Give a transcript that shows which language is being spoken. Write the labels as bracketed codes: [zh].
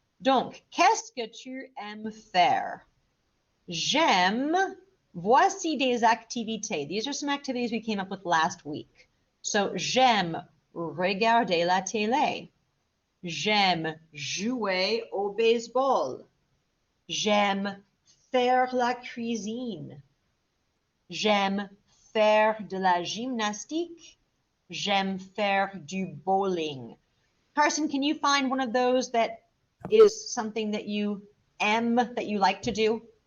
[fr] Donc, qu'est-ce que tu aimes faire? J'aime, voici des activités. [en] These are some activities we came up with last week. [fr] So, j'aime regarder la télé. J'aime jouer au baseball. J'aime faire la cuisine. J'aime faire de la gymnastique. J'aime faire du bowling. [en] Carson, can you find one of those that is something that you like to do?